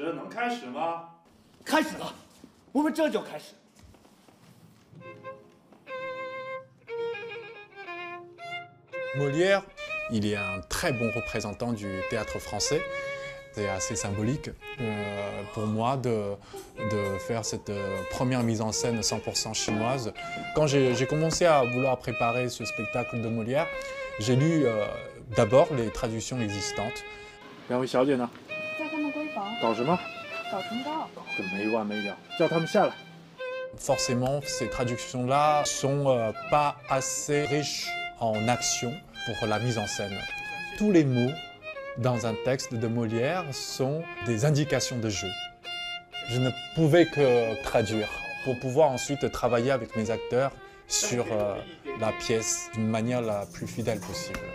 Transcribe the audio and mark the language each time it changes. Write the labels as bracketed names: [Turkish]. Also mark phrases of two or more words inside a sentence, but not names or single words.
[Chinese] 开始吗？开始了，我们这就开始。 [French] Molière, il est un très bon représentant du théâtre français. C'est assez symbolique pour moi de faire cette première mise en scène 100% chinoise. Quand j'ai commencé à vouloir préparer ce spectacle de Molière, j'ai lu d'abord les traductions existantes. [Chinese] 两位小姐呢？在他们闺房搞什么？搞唇膏。搞个没完没了，叫他们下来。 [French] Forcément, ces traductions-là sont pas assez riches en action pour la mise en scène. Tous les mots dans un texte de Molière sont des indications de jeu. Je ne pouvais que traduire pour pouvoir ensuite travailler avec mes acteurs sur la pièce d'une manière la plus fidèle possible.